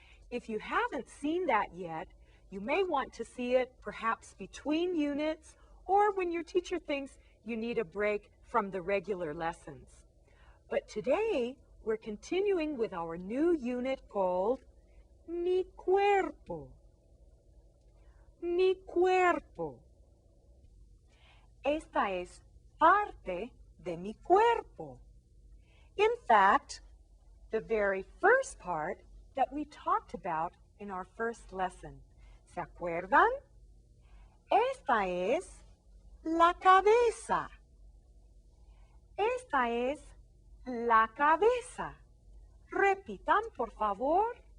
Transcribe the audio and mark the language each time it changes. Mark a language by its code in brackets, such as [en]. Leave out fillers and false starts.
[en] If you haven't seen that yet, you may want to see it perhaps between units or when your teacher thinks you need a break from the regular lessons. But today, we're continuing with our new unit called Mi Cuerpo. [es] Mi Cuerpo. Esta es parte de mi cuerpo. [en] In fact, the very first part that we talked about in our first lesson. [es] ¿Se acuerdan? Esta es la cabeza. Esta es la cabeza. Repitan, por favor.